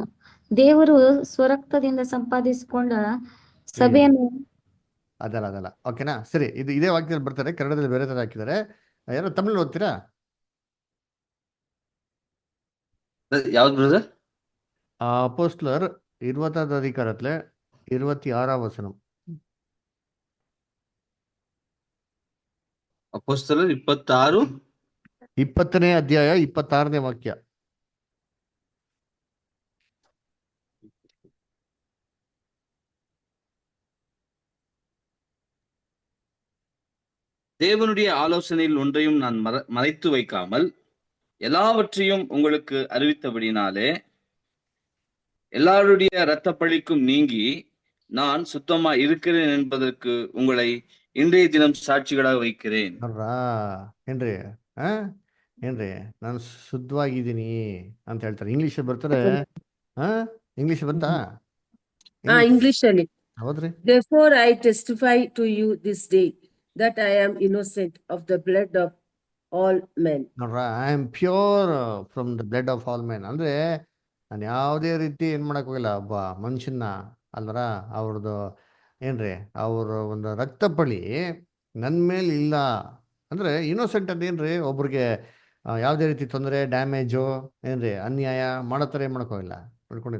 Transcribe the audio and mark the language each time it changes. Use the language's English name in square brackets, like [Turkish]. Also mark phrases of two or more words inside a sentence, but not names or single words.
[Kannada] ದೇವರು ಸ್ವರಕ್ತದಿಂದ ಸಂಪಾದಿಸಿಕೊಂಡ ಸಭೆಯನ್ನು ಅದಲ್ಲ ಓಕೆನಾ, ಸರಿ. ಇದೇ ವಾಕ್ಯದಲ್ಲಿ ಬರ್ತಾರೆ, ಕನ್ನಡದಲ್ಲಿ ಬೇರೆ ತರ ಹಾಕಿದ್ದಾರೆ. ಯಾರೋ ತಮಿಳು ಓದ್ತೀರಾ? ಯಾವ್ದು ಬ್ರದರ್? [Tamil] ಅಪೋಸ್ತಲರ್ 20வது அதிகாரத்துல 26வது வசனம். [Kannada] ಅಪೊಸ್ತಲರು 26 20ನೇ ಅಧ್ಯಾಯ 26ನೇ ವಾಕ್ಯ. [Tamil] தேவனுடைய ஆலோசனையில் ஒன்றையும் நான் மறைத்து வைக்காமல் எல்லாவற்றையும் உங்களுக்கு அறிவித்தபடினாலே எல்லாருடைய இரத்த பழிக்கும் நீங்கி நான் சுத்தமா இருக்கிறேன் என்பதற்கு உங்களை இன்றைய தினம் சாட்சிகளாக வைக்கிறேன். [Kannada] ಏನ್ರಿ ಏನ್ರಿ ನಾನು ಶುದ್ಧವಾಗಿದ್ದೀನಿ ಅಂತ ಹೇಳ್ತಾರೆ. ಇಂಗ್ಲಿಷ್ ಬರ್ತಾರೆ. ಇಂಗ್ಲಿಷ್ ಬಂತಾ? ಇಂಗ್ಲಿಷ್ ಅಲ್ಲಿ ಹೌದ್ರಿ. [English] Therefore I testify to you this day that I am innocent of the blood of all men. ನೋಡ್ರ, I am pure from the blood of all men. [Kannada] ಅಂದ್ರೆ ನಾನು ಯಾವುದೇ ರೀತಿ ಏನ್ ಮಾಡಕ್ ಹೋಗಿಲ್ಲ ಒಬ್ಬ ಮನುಷ್ಯನ ಅಲ್ವರ. ಅವ್ರದ್ದು ಏನ್ರಿ ಅವ್ರ ಒಂದು ರಕ್ತಪಳಿ ನನ್ನ ಮೇಲೆ ಇಲ್ಲ. ಅಂದ್ರೆ ಇನ್ನೋಸೆಂಟ್ ಅಂತ ಏನ್ರಿ, ಒಬ್ರಿಗೆ ಯಾವುದೇ ರೀತಿ ತೊಂದರೆ, ಡ್ಯಾಮೇಜು, ಏನ್ರಿ ಅನ್ಯಾಯ ಮಾಡೋ ಥರ ಏನು ಹೋಗಿಲ್ಲ, ಮಾಡ್ಕೊಂಡಿಲ್ಲ.